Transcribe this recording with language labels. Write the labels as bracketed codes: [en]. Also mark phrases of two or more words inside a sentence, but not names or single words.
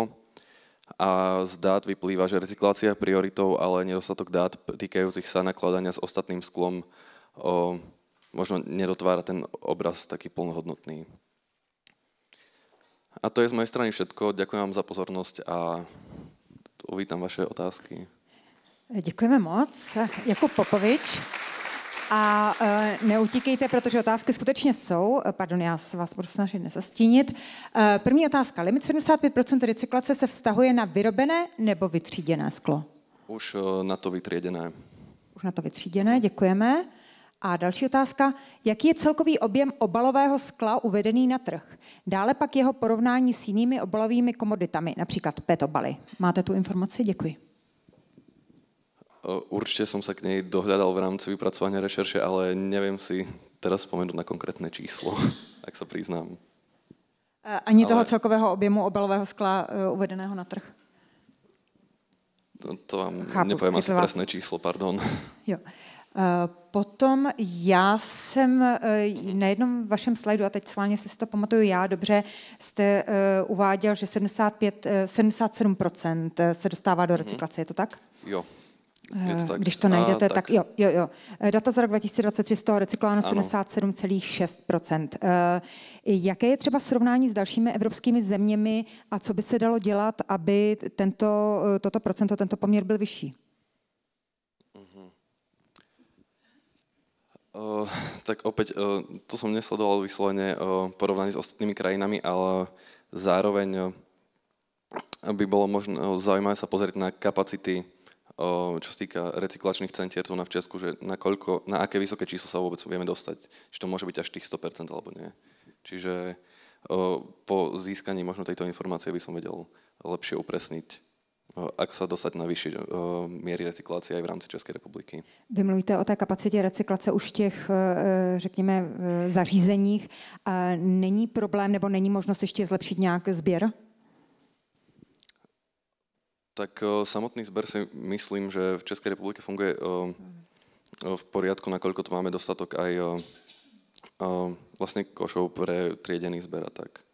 [sk] A z dát vyplýva, že recyklácia je prioritou, ale nedostatok dát týkajúcich sa nakladania s ostatným sklom možno nedotvára ten obraz taký plnohodnotný. A to je z mojej strany všetko. Ďakujem vám za pozornosť a uvítam vaše otázky. [cs] Děkujeme moc. Jakub Popovič. A neutíkejte, protože otázky skutečně jsou. Pardon, já se vás budu snažit nezastínit. První otázka. Limit 75% recyklace se vztahuje na vyrobené nebo vytříděné sklo? [sk] Už na to vytriedené. [cs] Už na to vytříděné, děkujeme. A další otázka. Jaký je celkový objem obalového skla uvedený na trh? Dále pak jeho porovnání s jinými obalovými komoditami, například PET obaly. Máte tu informaci? Děkuji. [sk] Určite som sa k nej dohľadal v rámci vypracovania rešerše, ale neviem si teraz spomenúť na konkrétne číslo, ak sa priznám. [cs] Ani toho celkového objemu obalového skla uvedeného na trh? [sk] To vám nepoviem asi presné číslo, pardon. [cs] Jo. Potom já jsem na jednom vašem slajdu, a teď sválně si to pamatuju já dobře, jste uváděl, že 77% se dostává do recyklace, je to tak? Jo. Tak. Když to najdete, tak jo. Data za rok 2023 z toho recyklováno 77,6%. Jaké je třeba srovnání s dalšími evropskými zeměmi a co by se dalo dělat, aby toto procento, tento poměr byl vyšší? [sk] Tak opäť, to som nesledoval vyslovene porovnaní s ostatnými krajinami, ale zároveň by bolo možno zaujímavé sa pozrieť na kapacity, čo sa týka recyklačných centier tu v Česku, že na aké vysoké číslo sa vôbec vieme dostať. Či to môže byť až tých 100% alebo nie. Čiže po získaní možno tejto informácie by som vedel lepšie upresniť ako sa dostať na vyššie miery recyklácie aj v rámci Českej republiky. [cs] Vy mluvíte o té kapacitě recyklace už v těch, řekněme, zařízeních. Není problém nebo není možnost ještě zlepšit nějak sběr? [sk] Tak samotný zber si myslím, že v Českej republike funguje v poriadku, nakoľko tu máme dostatok aj vlastne košov pre triedený zber a tak.